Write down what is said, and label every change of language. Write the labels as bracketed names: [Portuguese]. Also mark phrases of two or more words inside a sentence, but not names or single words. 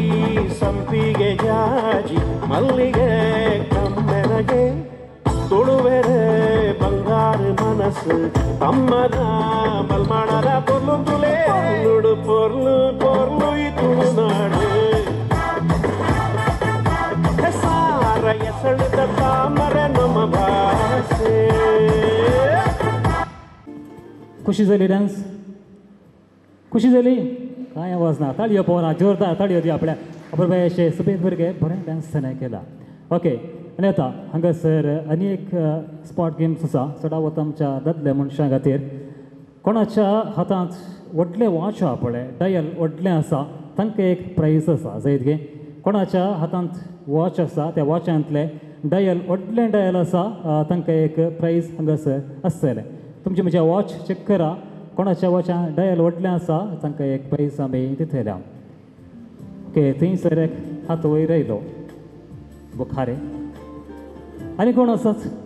[Tulu] ಸಂಪಿಗೆ ಜಾಜಿ ಮಲ್ಲಿಗೆ ಕಮ್ಮೆನಗೆ ತುಳುವೆರೆ ಬಂಗಾರು ಮನಸ್ಸು ತಮ್ಮನ ಮಲ್ಮಾಡರ ಪೊರ್ಲು ತುಲೆ ಪೊರ್ಲುಡು ಪೊರ್ಲು ಪೊರ್ಲು ಈ ತುಳುನಾಡು ಸಾರ ಎಸಳಿದ ತಾಮರೆ ನಮ್ಮ ಭಾಷೆ [Konkani] खुशी झाली डान्स खुशी झाली काय आवाज ना ताळयो पवना जोरदार ताळयो दी आपल्या अप्रभयाचे सफेद भुरगे बरें डान्स ताणें केला ओके आनी आतां हांगासर आनी एक [English] spot games [Konkani] आसा चडाव वता आमच्या दादल्या मनशां खातीर कोणाच्या हातांत व्हडलें वॉच आहा पळय डायल व्हडलें आसा तांकां एक प्रायज आसा जायत गे कोणाच्या हातांत वॉच आसा त्या वॉचांतले डायल व्हडलें डायल आसा तांकां एक प्रायज हांगासर आसतलें तुमचे म्हजे [English] watch check [Konkani] करा कोणाच्या वॉचान डायल व्हडलें आसा तांकां एक प्रायज आमी दितले ओके थंयसर एक हात वयर आयलो बुखारे आनी कोण आसात